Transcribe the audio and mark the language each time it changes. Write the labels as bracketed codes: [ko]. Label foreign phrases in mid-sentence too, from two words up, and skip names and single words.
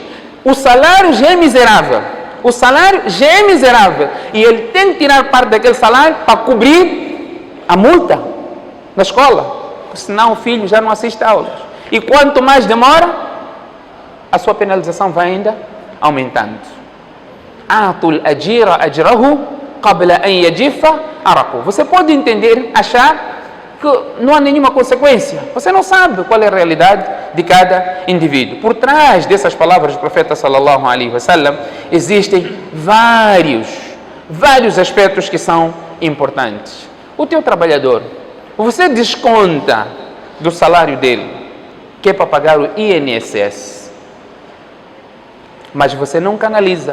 [pt] O salário já é miserável. O salário já é miserável. E ele tem que tirar parte daquele salário para cobrir a multa na escola. Senão o filho já não assiste a aulas. E quanto mais demora, a sua penalização vai ainda aumentando. [ar] أعطوا الأجير أجره قبل أن يجف عرقه. [pt] Você pode entender, achar que não há nenhuma consequência. Você não sabe qual é a realidade de cada indivíduo. Por trás dessas palavras do profeta [ar] صلى الله عليه وسلم [pt] existem vários aspectos que são importantes. O teu trabalhador, você desconta do salário dele, que é para pagar o INSS, mas você não canaliza.